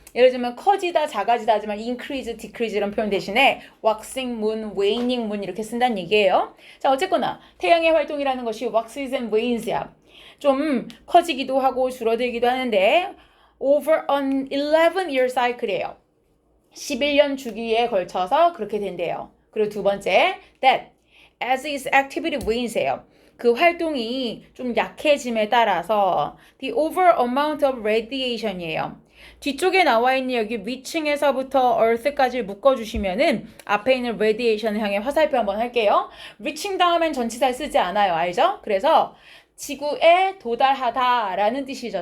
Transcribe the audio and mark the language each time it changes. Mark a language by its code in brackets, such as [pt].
[ko] 예를 들면 커지다, 작아지다 하지만 increase, decrease 이런 표현 대신에 [en] waxing moon, waning moon [ko] 이렇게 쓴다는 얘기예요. 자, 어쨌거나 태양의 활동이라는 것이 [en] waxes and wanes [ko] 야. 좀 커지기도 하고 줄어들기도 하는데 [en] over an 11-year cycle [ko] 이에요. 11년 주기에 걸쳐서 그렇게 된대요. 그리고 두 번째, [en] that as its activity wanes예요. [ko] 그 활동이 좀 약해짐에 따라서 [en] the over amount of radiation [ko] 이에요. 뒤쪽에 나와 있는 여기 reaching에서부터 earth까지 묶어주시면은 앞에 있는 radiation을 향해 화살표 한번 할게요. reaching 다음엔 전치사를 쓰지 않아요. 알죠? 그래서 지구에 도달하다라는 뜻이죠.